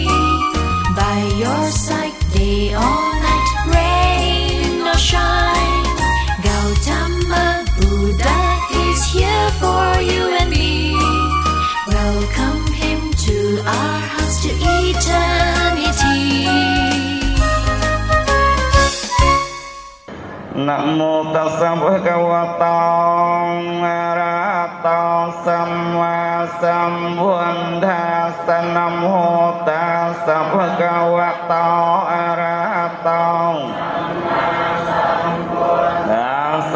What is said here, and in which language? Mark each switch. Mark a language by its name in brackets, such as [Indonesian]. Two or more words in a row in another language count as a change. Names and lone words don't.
[English] By your side, day or night, rain or shine. Gautama Buddha is here for you and me. Welcome him to our house to eternity. [Pali] Namo tassa bhagavato arahato samma sambuddhassa. Namo tassa bhagavato arahato tassa.